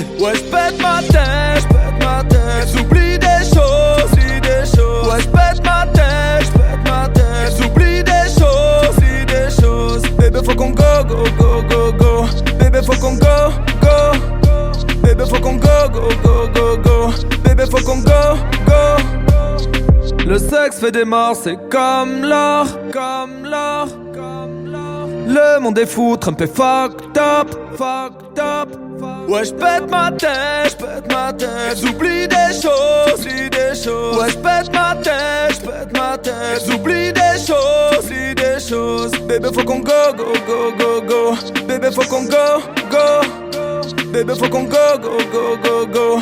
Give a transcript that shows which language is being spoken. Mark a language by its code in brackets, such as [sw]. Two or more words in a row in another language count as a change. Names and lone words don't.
[fr] Ouais je pète ma tête, j'oublie des choses, ouais je pète ma tête, j'oublie des choses, bébé faut qu'on go, go, go, go, go. Bébé faut qu'on go, go. Bébé faut qu'on go, go, go, go, go. Bébé faut qu'on go, go. Le sexe fait des morts, c'est comme l'or, comme l'or, comme l'or. Le monde est fou, Trump est [en] fucked up, fucked up. [fr] Ouais j'pète ma tête, j'oublie des choses, ouais j'pète ma tête, j'oublie des choses, bébé faut qu'on go, go, go, go, go. Bébé faut qu'on go, go. Bébé faut qu'on go, go, go, go, go.